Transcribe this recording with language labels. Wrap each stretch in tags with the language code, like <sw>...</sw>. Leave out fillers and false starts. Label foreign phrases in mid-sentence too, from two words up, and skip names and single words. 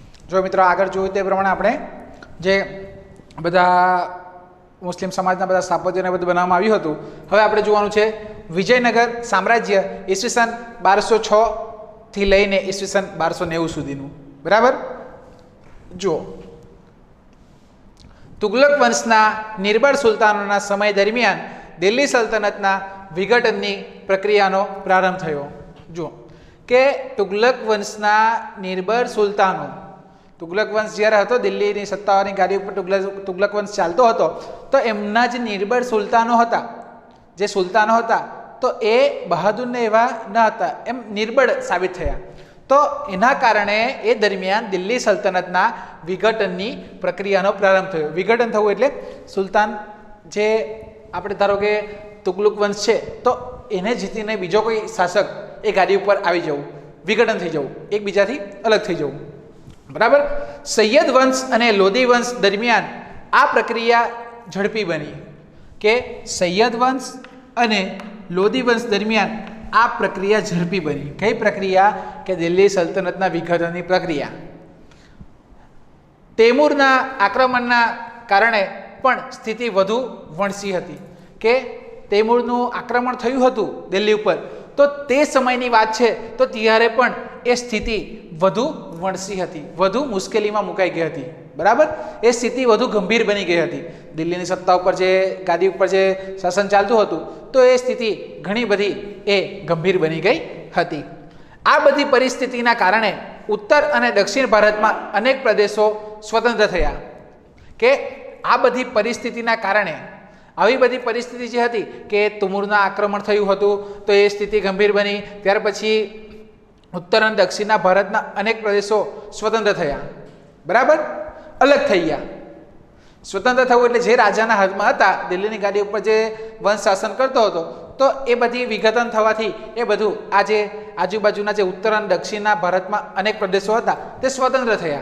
<gu>જો મિત્રો આગળ જોયું તે પ્રમાણે આપણે જે બધા મુસ્લિમ સમાજના બધા સ્થાપત્યોને બધું બનાવવામાં આવ્યું હતું। હવે આપણે જોવાનું છે વિજયનગર સામ્રાજ્ય ઈસ્વીસન 1206 થી લઈને ઈસ્વીસન 1290 સુધીનું। बराबर। જો તુગલક વંશના નિર્બળ સુલ્તાનોના સમય દરમિયાન દિલ્હી સલ્તનતના વિઘટનની પ્રક્રિયાનો પ્રારંભ થયો। જો કે તુગલક વંશના નિર્બળ સુલ્તાનો, તુગલક વંશ જ્યારે હતો દિલ્હીની સત્તાવાની ગાદી પર તુગલક વંશ ચાલતો હતો, તો એમના જે નિર્બળ સુલ્તાનો હતા, જે સુલ્તાનો હતા તો એ બહાદુર ને એવા ન હતા, એમ નિર્બળ સાબિત થયા। તો એના કારણે એ દરમિયાન દિલ્હી સલ્તનતના વિઘટનની પ્રક્રિયાનો પ્રારંભ થયો। વિઘટન થવું એટલે સુલ્તાન જે આપણે ધારો કે તુગલક વંશ છે તો એને જીતીને બીજો કોઈ શાસક એ ગાદી પર આવી જવું, વિઘટન થઈ જવું, એકબીજાથી અલગ થઈ જવું। બરાબર। સૈયદ વંશ અને લોધી વંશ દરમિયાન આ પ્રક્રિયા ઝડપી બની કે સૈયદ વંશ અને લોધી વંશ દરમિયાન આ પ્રક્રિયા ઝડપી બની। કઈ પ્રક્રિયા કે દિલ્હી સલ્તનતના વિઘટનની પ્રક્રિયા। તૈમૂરના આક્રમણના કારણે પણ સ્થિતિ વધુ વણસી હતી કે તૈમૂરનું આક્રમણ થયું હતું દિલ્હી ઉપર, તો તે સમયની વાત છે તો ત્યારે પણ એ સ્થિતિ વધુ વણસી હતી, વધુ મુશ્કેલીમાં મુકાઈ ગઈ હતી। बराबर। એ સ્થિતિ વધુ ગંભીર બની ગઈ હતી। દિલ્હીની સત્તા ઉપર જે ગાદી ઉપર જે શાસન ચાલતું હતું તો એ સ્થિતિ ઘણી બધી એ ગંભીર બની ગઈ હતી। આ બધી પરિસ્થિતિના કારણે ઉત્તર અને દક્ષિણ ભારતમાં અનેક પ્રદેશો સ્વતંત્ર થયા। કે આ બધી પરિસ્થિતિના કારણે આવી બધી પરિસ્થિતિ જે હતી કે તૈમૂરના આક્રમણ થયું હતું તો એ સ્થિતિ ગંભીર બની, ત્યાર પછી ઉત્તર અને દક્ષિણના ભારતના અનેક પ્રદેશો સ્વતંત્ર થયા। બરાબર, અલગ થઈ ગયા। સ્વતંત્ર થવું એટલે જે રાજાના હાથમાં હતા દિલ્હીની ગાદી ઉપર જે વંશ શાસન કરતો હતો તો એ બધી વિઘટન થવાથી એ બધું આ જે આજુબાજુના જે ઉત્તર અને દક્ષિણના ભારતમાં અનેક પ્રદેશો હતા તે સ્વતંત્ર થયા।</gu>